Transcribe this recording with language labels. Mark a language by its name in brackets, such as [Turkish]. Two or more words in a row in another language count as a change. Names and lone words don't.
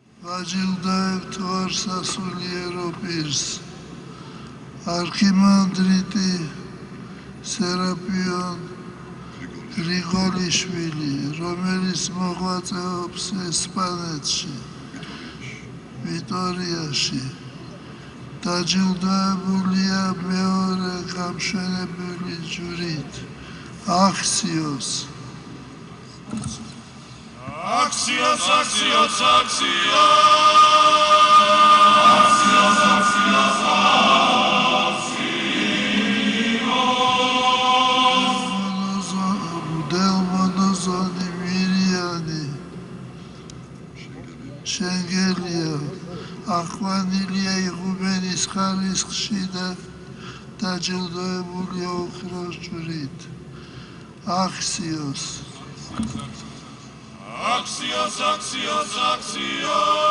[Georgian] ვაჯილდაებთ ვარ სასულიერო პირს არქიმანდრიტი სერაპიონ გრიგოლიშვილი, რომელიც მოღვაწეობს ესპანეთში, ვიტორიაში. დაჯილდოებულია მეორე გამშვენებელი ჯვრით, აქსიოს. [Greek] Άξιος, άξιος, άξιος! Άξιος, άξιος, άξιος! Del monozoni miriani. [Georgian] შენგელია ახვანილია იღუმენის ხარისხში და დაჯილდოებულია ოქროს ჯვრით. აქსიოს. [Greek] Άξιος, άξιος, άξιος!